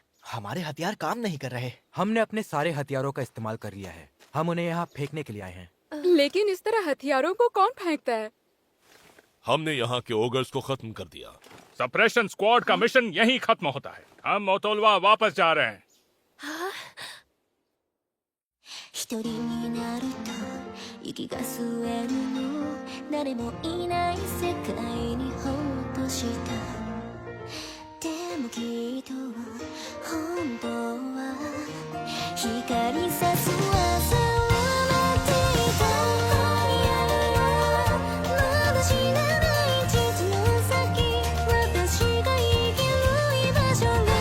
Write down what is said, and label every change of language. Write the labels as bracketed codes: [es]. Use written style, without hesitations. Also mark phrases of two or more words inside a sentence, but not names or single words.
[hi] हमारे हथियार काम नहीं कर रहे। हमने अपने सारे हथियारों का इस्तेमाल कर लिया है। हम उन्हें यहाँ फेंकने के लिए आए हैं। लेकिन इस तरह हथियारों को कौन फेंकता है? हमने यहाँ के ओगर्स को खत्म कर दिया। सप्रेशन स्क्वाड का मिशन यहीं खत्म होता है। हम मोतोलवा वापस जा रहे हैं। [ja] 一人になると息が吸えるの誰もいない世界にほっとしたでもきっと本当は光さす朝を待っていた今夜よまだ知らない地図の先私が生きる居場所が